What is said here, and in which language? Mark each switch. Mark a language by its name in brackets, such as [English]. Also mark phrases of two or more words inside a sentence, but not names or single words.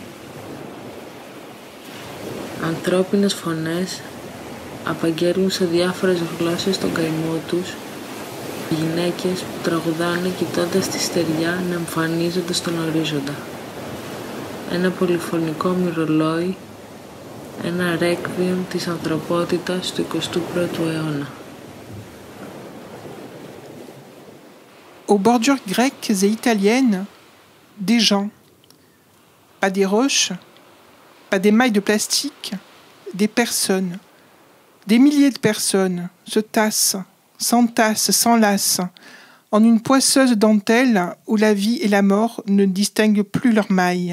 [Greek] Ανθρώπινες φωνές απαγγέλνουν σε διάφορες γλώσσες τον καημό τους, γυναίκες που τραγουδάνε κοιτώντας τη στεριά να εμφανίζονται στον ορίζοντα. Ένα πολυφωνικό μυρολόι, ένα ρέκβιεμ της ανθρωπότητας του 21ου αιώνα. [French] Aux bordures grecques et italiennes, des gens. Pas des roches, pas des mailles de plastique, des personnes. Des milliers de personnes se tassent, s'enlacent, en une poisseuse dentelle où la vie et la mort ne distinguent plus leurs mailles.